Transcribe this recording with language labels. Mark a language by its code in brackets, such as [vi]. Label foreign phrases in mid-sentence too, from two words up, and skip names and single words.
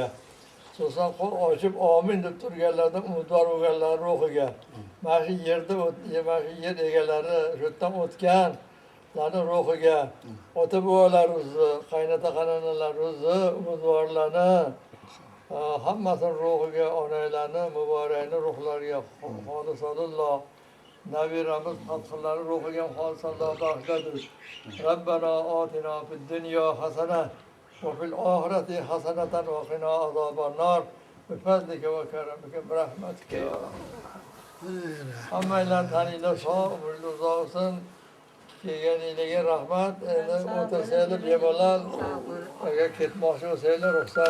[uz] xususan qo'l ochib omin deb turganlardan umidvor bo'lganlar ruhiga, mana shu yerda mana shu yer egalari shu yerdan o'tganlarning ruhiga, ota bobolarimizni, qaynota qaynonalalarimizni umidvorlarni hammasini ruhiga, onalarni muborakni ruhlariga xolisolilloh, nabiramiz Fathullarning ruhiga xolisolloh bag'ishladik. [ar] ربنا آتنا في الدنيا حسنة وفي الآخرة حسنة وقنا عذاب النار. بفضلك وكرمك برحمتك يا. [uz] Hammanglar taninglar sog', umrli uzoq bo'lsin. kelganinglarga rahmat. Endi o'tirsanglar bemalol. Agar ketmoqchi bo'lsanglar ruxsat.